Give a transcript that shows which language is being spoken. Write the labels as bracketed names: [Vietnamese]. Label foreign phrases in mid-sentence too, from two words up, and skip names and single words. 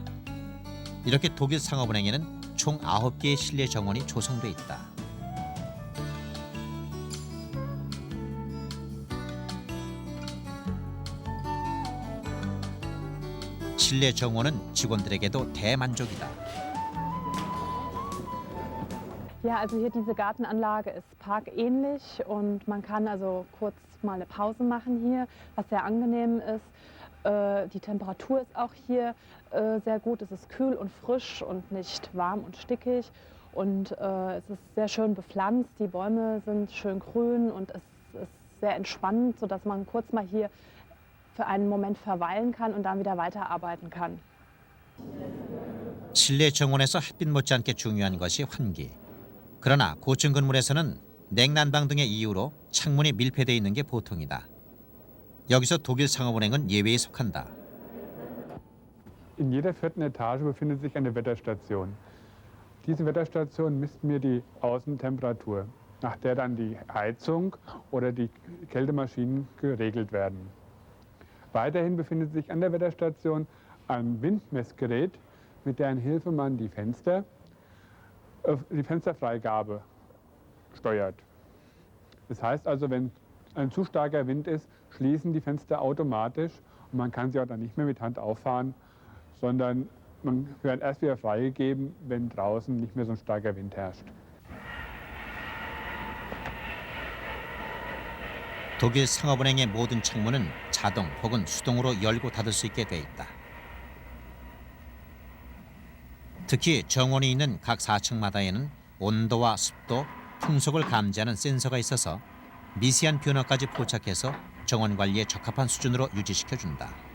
[Korean] 이렇게 독일 상업은행에는 총 9개의 실내 정원이 조성돼 있다. 실내 정원은 직원들에게도 대만족이다. [German] Ja, also hier diese Gartenanlage ist parkähnlich und man kann also kurz mal eine Pause machen hier, was sehr angenehm ist. Die Temperatur ist auch hier sehr gut. Es ist kühl und frisch und nicht warm und stickig. Und es ist sehr schön bepflanzt. Die Bäume sind schön grün und es ist sehr entspannend, sodass man kurz mal hier für einen Moment verweilen kann und dann wieder weiterarbeiten kann. [Korean] 실내 정원에서 햇빛 못지않게 중요한 것이 환기. 그러나 고층 건물에서는 냉난방 등의 이유로 창문이 밀폐되어 있는 게 보통이다. 여기서 독일 상업은행은 예외에 속한다. [German] In jeder vierten Etage befindet sich eine Wetterstation. Diese Wetterstation misst mir die Außentemperatur, nach der dann die Heizung oder die Kältemaschinen geregelt werden. Weiterhin befindet sich an der Wetterstation ein Windmessgerät, mit deren Hilfe man die Fensterfreigabe steuert. Das heißt also, wenn ein zu starker Wind ist, schließen die Fenster automatisch und man kann sie auch dann nicht mehr mit Hand auffahren, sondern man wird erst wieder freigegeben, wenn draußen nicht mehr so ein starker Wind herrscht. [Korean] 독일 상업은행의 모든 창문은 자동 혹은 수동으로 열고 닫을 수 있게 돼 있다. 특히 정원이 있는 각 4층마다에는 온도와 습도, 풍속을 감지하는 센서가 있어서 미세한 변화까지 포착해서 정원 관리에 적합한 수준으로 유지시켜준다.